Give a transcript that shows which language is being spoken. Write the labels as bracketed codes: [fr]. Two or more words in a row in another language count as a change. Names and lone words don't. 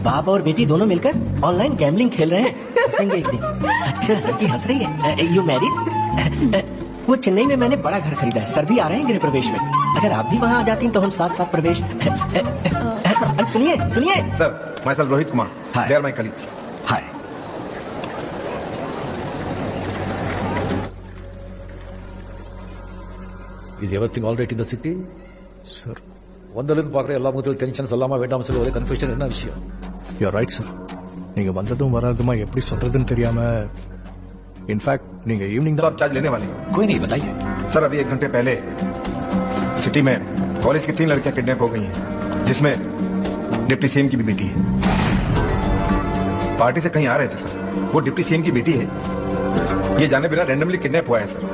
[hi] बाप और बेटी दोनों मिलकर [en] online gambling [hi] खेल रहे हैं। हंसेंगे एक दिन। अच्छा, लड़की हंस रही है। [en] you married? [hi] वो चेन्नई में मैंने बड़ा घर खरीदा है। सर भी आ रहे हैं गृह प्रवेश में। अगर आप भी वहाँ आ जाती तो हम साथ प्रवेश। सुनिए सर, [en] my self [hi] रोहित कुमार। [en] Hi. They are my colleagues. हाय। Is everything all right in the city? [ta] சார், வந்ததுன்னு பார்க்குற எல்லா முகத்திலும் டென்ஷன் சொல்லாம வேண்டாம் சொல்லி ஒரே கன்ஃபியூஷன். என்ன விஷயம்? [en] you right sir. [ta] நீங்க வந்ததும் வராதுமா எப்படி சொல்றதுன்னு தெரியாம, इनफैक्ट நீங்க ஈவினிங் तो தான் [hi] आप चार्ज लेने वाले हैं? कोई नहीं, बताइए। सर, अभी 1 घंटे पहले सिटी में कॉलेज की 3 लड़कियां किडनैप हो गई हैं, जिसमें [en] deputy CM [hi] की भी बेटी है। पार्टी से कहीं आ रहे थे सर। वो [en] deputy CM [hi] की बेटी है। ये जाने बिना [en] randomly kidnap [hi] हुआ है सर।